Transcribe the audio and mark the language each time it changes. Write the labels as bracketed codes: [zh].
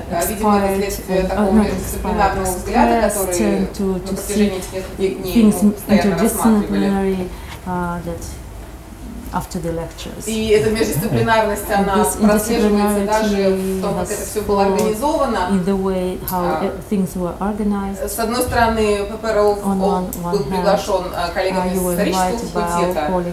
[ru] Видимо, это следствие такого междисциплинарного взгляда, который на протяжении этих нескольких дней мы постоянно рассматривали. [en] after the lectures. [ru] И эта междисциплинарность, она прослеживается даже в том, как это все было организовано. [en] In the way how things were organized. [ru] С одной стороны, Пер Олаф был приглашен коллегами из исторического факультета.